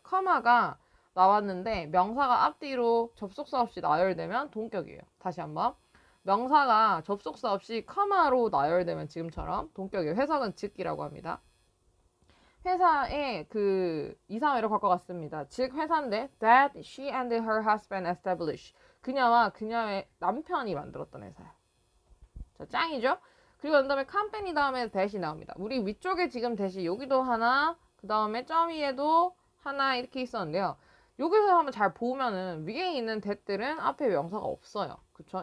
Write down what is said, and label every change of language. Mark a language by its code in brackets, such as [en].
[ko] 커마가 나왔는데 명사가 앞뒤로 접속사 없이 나열되면 동격이에요. 다시 한번. 명사가 접속사 없이 커마로 나열되면 지금처럼 동격이에요. 해석은 즉이라고 합니다. 회사에 그 이사회를 갖고 갔습니다. 즉 회사인데 [en] that she and her husband established. [ko] 그녀와 그녀의 남편이 만들었던 회사야. 자, 짱이죠? 그리고 그 다음에 컴퍼니 다음에 대시 나옵니다. 우리 위쪽에 지금 대시 여기도 하나, 그 다음에 점 위에도 하나 이렇게 있었는데요. 여기서 한번 잘 보면은 위에 있는 that들은 앞에 명사가 없어요. 그쵸?